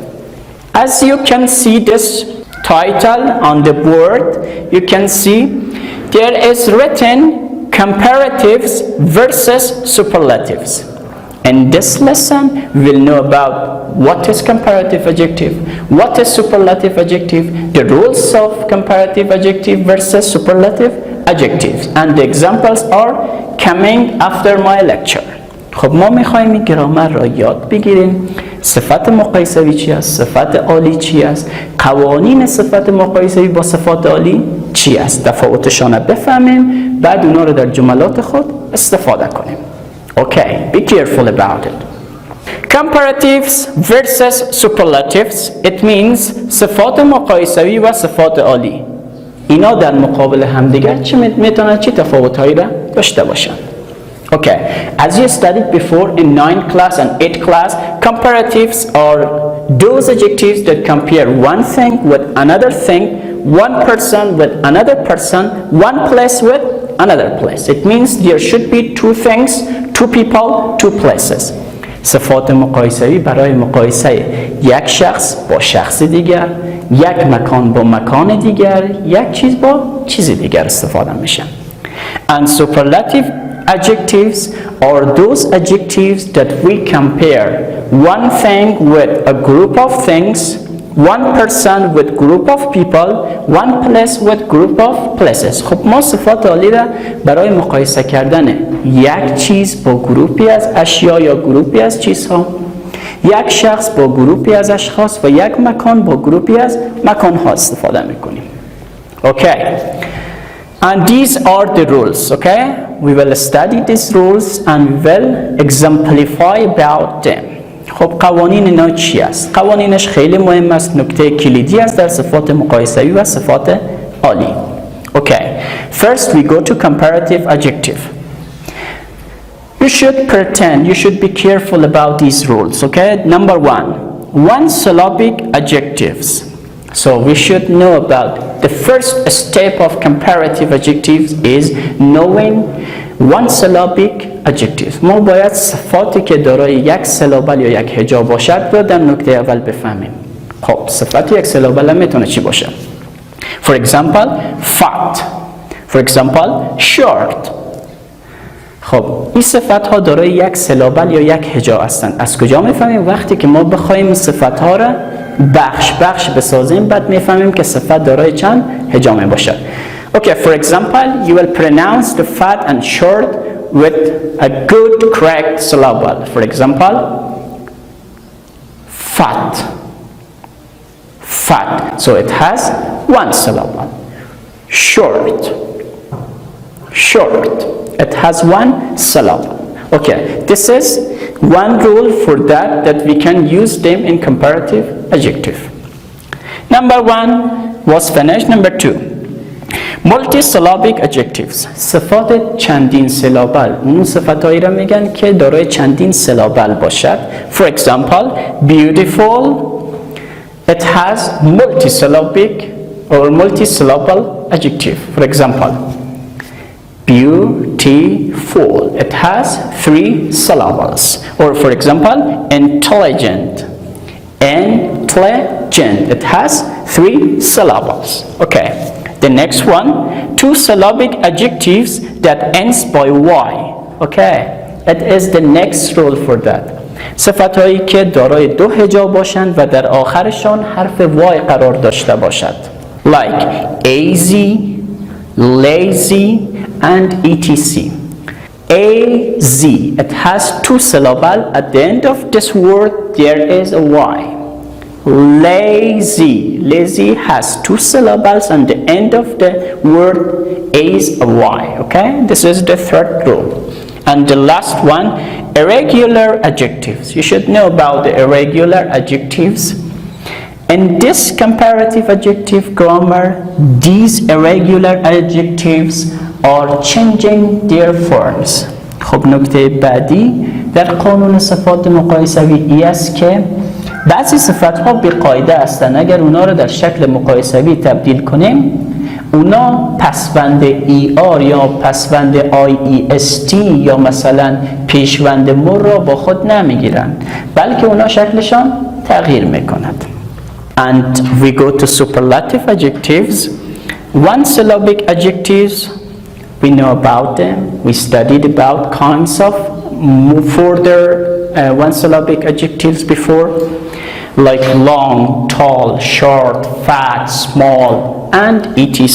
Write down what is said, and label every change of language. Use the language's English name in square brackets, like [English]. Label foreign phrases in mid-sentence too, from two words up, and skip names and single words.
[English] As you can see this title on the board, you can see there is written comparatives versus superlatives. In this lesson, we will know about what is comparative adjective, what is superlative adjective, the rules of comparative adjective versus superlative adjectives, and the examples are coming after my lecture. [Persian] خب ما میخوایم این گرامر را یاد بگیریم. صفت مقایسوی چی است؟ صفت عالی چی است؟ قوانین صفت مقایسوی با صفات عالی چی است؟ تفاوتشان را بفهمیم، بعد اونا رو در جملات خود استفاده کنیم. [English] Okay, be careful about it. Comparatives versus superlatives, it means [Persian] صفات مقایسوی و صفات عالی. اینا در مقابل همدیگر میتونن چه تفاوت‌هایی را داشته باشند. [English] Okay, as you studied before in 9th class and 8th class, comparatives are those adjectives that compare one thing with another thing, one person with another person, one place with another place. It means there should be two things, two people, two places. [Persian] صفات مقایسه‌ای برای مقایسه یک شخص با شخص دیگر، یک مکان با مکان دیگر، یک چیز با چیز دیگر استفاده میشه. [English] And superlative adjectives are those adjectives that we compare one thing with a group of things, one person with group of people, one place with group of places. [Persian] خب ما صفات عالی را برای مقایسه کردن یک چیز با گروپی از اشیا یا گروپی از چیزها، یک شخص با گروپی از اشخاص و یک مکان با گروپی از مکانها استفاده میکنیم. [English] Okay. And these are the rules, okay? We will study these rules and we will exemplify about them. [Persian] خب قوانین اینا چی است؟ قوانینش خیلی مهم است، نکته کلیدی است در صفات مقایسوی و صفات عالی. [English] Okay, first we go to comparative adjective. You should pretend, you should be careful about these rules, okay? Number one syllabic adjectives. So we should know about the first step of comparative adjectives is knowing one syllabic adjective. [Persian] ما باید صفاتی که دارای یک سیلابل یا یک هجا باشد رو در نکته اول بفهمیم. خب صفت یک سیلابل هم میتونه چی باشه؟ [English] For example, fat. For example, short. [Persian] خب این صفت ها دارای یک سیلابل یا یک هجا هستند. از کجا میفهمیم؟ وقتی که ما بخوایم این صفت ها را بخش بسازیم، بعد میفهمیم که صفت دارای چند هجا می باشد. [English] Okay, for example, you will pronounce the fat and short with a good correct syllable. For example, fat. Fat. So it has one syllable. Short. Short. It has one syllable. Okay, this is one rule for that we can use them in comparative adjective. Number one was finished. Number two, multisyllabic adjectives. [Persian] صفات چندین سیلابل. اون صفاتایی را میگن که دارای چندین سیلابل باشد. [English] For example, beautiful. It has multisyllabic or multisyllable adjective. For example, beautiful. It has three syllables. Or for example, intelligent. Intelligent. It has three syllables. Okay. The next one, two syllabic adjectives that ends by y. Okay. It is the next rule for that. [Persian] صفتهایی که دارای دو هجا باشند و در آخرشان حرف y قرار داشته باشد. [English] Like easy, lazy, and etc. AZ, it has two syllables. At the end of this word there is a y. Lazy, lazy has two syllables and the end of the word is a y. Okay, this is the third rule. And the last one, irregular adjectives. You should know about the irregular adjectives. In this comparative adjective grammar, these irregular adjectives are changing their forms. [Persian] خب نکته بعدی در قانون صفات مقایسوی است که بعضی صفت ها بی قاعده هستن، اگر اونا رو در شکل مقایسوی تبدیل کنیم اونا پسوند ER یا پسوند IEST یا مثلا پیشوند مر را با خود نمیگیرن، بلکه اونا شکلشان تغییر میکند. [English] And we go to superlative adjectives. One syllabic adjectives, we know about them, we studied about kinds of further one syllabic adjectives before, like long, tall, short, fat, small, and etc.